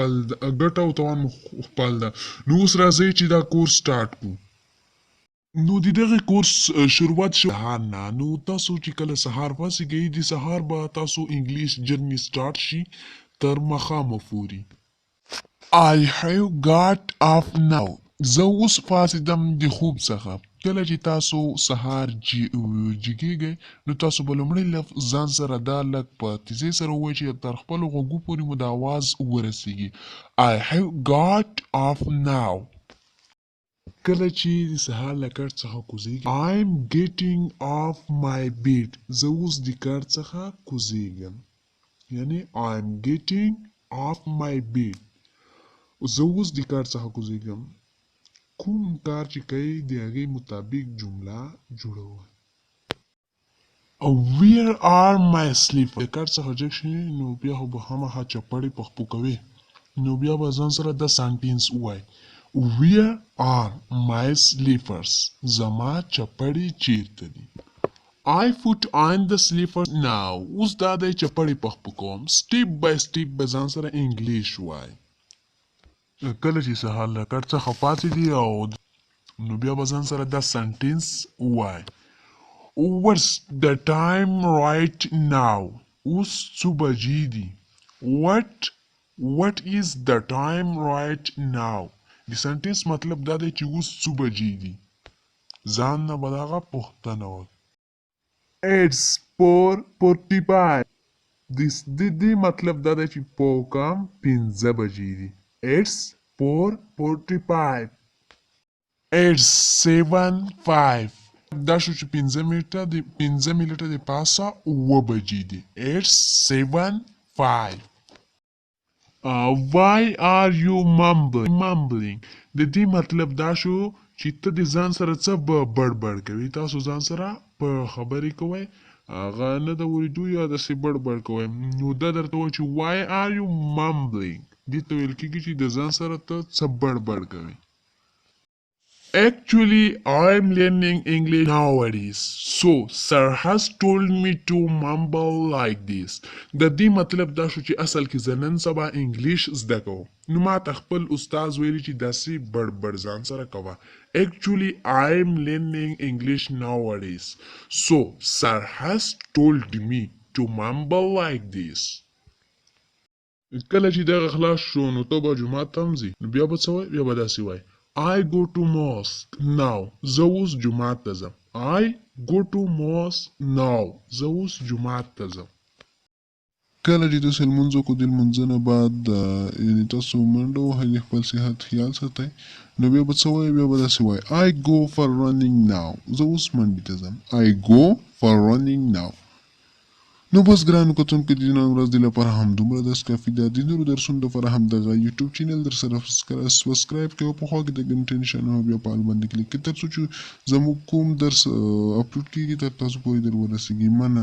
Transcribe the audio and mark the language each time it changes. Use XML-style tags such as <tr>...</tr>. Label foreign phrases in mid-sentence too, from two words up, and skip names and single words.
<ps>خپل ده نو اوس راځئ چې دا</ps> <en>course start</en> <ps>کړو نو د دغه کورس شروعات شو سهار نه نو تاسو چې کله سهار پاسېږئ د سهار به تاسو</ps> <en>English journey start</en> <ps>شي تر ماښامه پورې</ps> <en>I have got up now</en> <ps>زه اوس پاڅېدم د خوب څخه کله چې تاسو سهار جګیږئ نو تاسو به لومړی ځان سره دا لږ په تیزۍ سره ووایئ چې تر خپلو غوږو پورې مو د اواز ورسیږي</ps> <en>I have got up</en> <ps>now کله چې د سهار له کټ څخه کوزیږئ</ps> <en>I'm getting off my bed</en> <ps>زه اوس د کټ څخه کوزیږم یعنی</ps> <en>I'm getting off my bed</en> <ps>زه اوس د کټ څخه کوزیږم کوم کار چې کوي د هغې مطابق جمله جوړوئ او</ps> <en>where are my slippers</en> <ps>د کار څخه جګ شي نو بیا خو به هماغه چپړې په خپو کوي نو بیا به ځان سره دا سنټینس ووایي</ps> <en>where are my slippers</en> <ps>زما چپړې چیرته دي</ps> <en>I put on the slippers now</en> <ps>اوس دا دی چپړې په خپو کوم</ps> <en>step by step</en> <ps>به ځان سره انګلیش وایي کله چې سهار له کټ څخه پاڅېدي او نو بیا به ځان سره دا سنټینس ووایي</ps> <en>What's the time right now</en> <ps>اوس څو بجې دي</ps> <en>What is the time right now</en> <ps>د سنټینس مطلب دا دی چې اوس څو بجې دي ځان نه به د هغه پوښتنه وکړي</ps> <en>It's 4:45</en> <ps>د دې مطلب دا دی چې په کام 5 بجې دي</ps> <en>It's 4:45 It's 7:05</en> <ps>دا شو چې 5 منټه د پاسه 9 بجې دي</ps> <en>It's 7:05 Why are you mumbling</en> <ps>د دې مطلب دا شو چې ته د ځان سره څه بړبړ کوي تاسو ځان سره په خبرې کوئ هغه نه د اورېدو یا داسې بړبړ کوئ نو دا درته وایي چې</ps> <en>Why are you mumbling</en> <ps>دې ته ویل کېږي چې د ځان سره ته څه بړبړ کوي</ps> <en>Actually, I'm learning English nowadays. So, sir has told me to mumble like this.</en> <ps>د دې مطلب دا شو چې اصل کې زه نن سبا انګلیش زده کوم. نو ما ته خپل استاد ویلي چې داسې بړ ځان سره کوه.</ps> <en>Actually, I'm learning English nowadays. So, sir has told me to mumble like this.</en> <ps>کله چې دغه خلاص شو نو ته به جومات ته هم ځې. نو بیا به څه وایې؟ بیا به داسې وایې</ps> <en>I go to mosque now.</en> <ps>زه اوس جومات ته ځم. I go to mosque now. زه اوس جومات ته ځم. کله چې تاسو لمونځ وکړو د لمونځ نه بعد یعنې تاسو منډه وهئ خپل صحت خیال ساتئ نو بیا به څه وایئ؟ بیا به داسې وایئ</ps> <en>I go for running now.</en> <ps>زه اوس منډې ته ځم. I go for running now. نو بس ګرانو کتونکو د نن ورځ د لپاره همدومره درس کافي ده. د نورو درسونو لپاره همدغه</ps> <en>YouTube channel</en> <ps>درسره سبسکرایب کړئ او په خوا کې د ګنټې نښان هم بیا په آل باندې کلیک کړئ تر څو چې زموږ کوم درس اپلوډ کېږي تر تاسو پورې در ورسېږي.</ps>